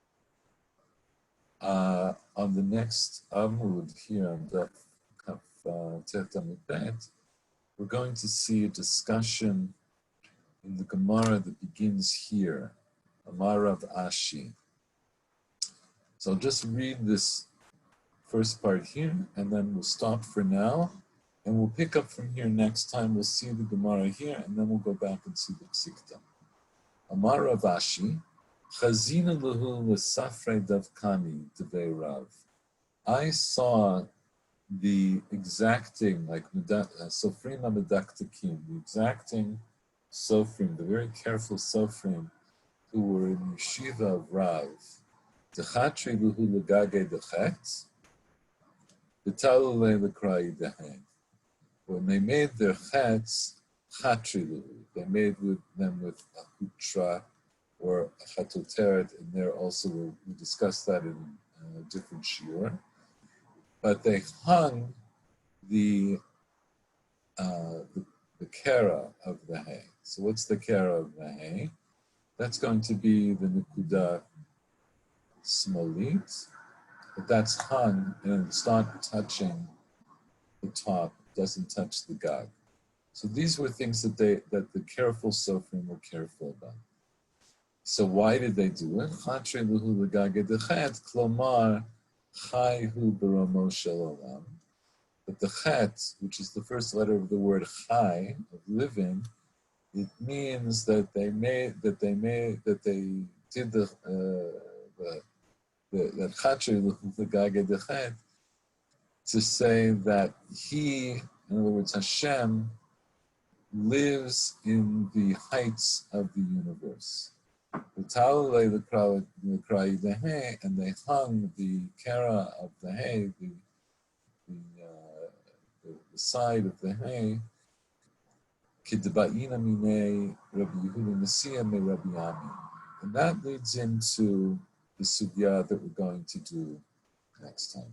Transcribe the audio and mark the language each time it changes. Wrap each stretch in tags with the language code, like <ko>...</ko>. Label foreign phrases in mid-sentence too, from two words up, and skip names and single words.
<en>on the next Amud here on the</en> <he>ט' עמוד ב,</he> <en>we're going to see a discussion in the Gemara that begins here, Amar of Ashi. So I'll just read this first part here, and then we'll stop for now, and we'll pick up from here next time. We'll see the Gemara here, and then we'll go back and see the Psikta.</en> <arc>אמר of אשי חזינא להו לספרי דוכני דבי רב.</arc> <en>I saw the exacting, like</en> <he>סופרים המדקדקים,</he> <en>the exacting sofrim, the very careful sofrim, who were in yeshiva of Rav.</en> <arc>דחטרי להו לגגי דחי"ת ותלו ליה לכרעיה דה"א.</arc> <en>When they made their chets,</en> <arc>חטרי להו,</arc> <en>they made them with a hutra or a chatoteret, and there also we discussed that in a different shiur. But they hung the kara of the hay. So what's the kara of the hay? That's going to be the</en> <he>נקודה שמאלית,</he> <en>but that's hung and it's not touching the top, doesn't touch the gag. So these were things that the careful sofrim were careful about. So why did they do it?</en> <arc>חטרי להו לגגי דחי"ת,</arc> <he>כלומר חי הוא ברומו של עולם.</he> <en>But the chet, which is the first letter of the word chai, of living, it means that they did the</en> <arc>חטרי להו לגגי דחי"ת</arc> <en>to say that he, in other words, Hashem, lives in the heights of the universe. And they hung the kara of the hay, the side of the hay, and that leads into the sugya that we're going to do next time.</en>